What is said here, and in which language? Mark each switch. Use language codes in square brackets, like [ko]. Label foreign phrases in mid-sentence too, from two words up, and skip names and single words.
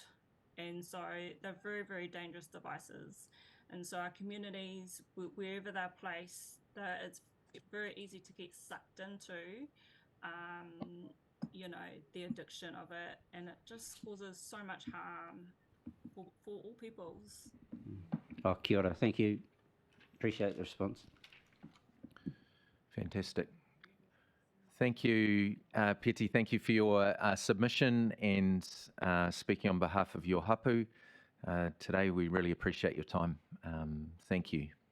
[en] And so they're very, very dangerous devices. And so our communities, wherever they're placed, it's very easy to get sucked into. The addiction of it, and it just causes so much harm for all peoples. [mi] Oh, kia ora. [en] Thank you. Appreciate the response. Fantastic. Thank you, Peti. Thank you for your submission and speaking on behalf of your hapu. Today, we really appreciate your time. Thank you.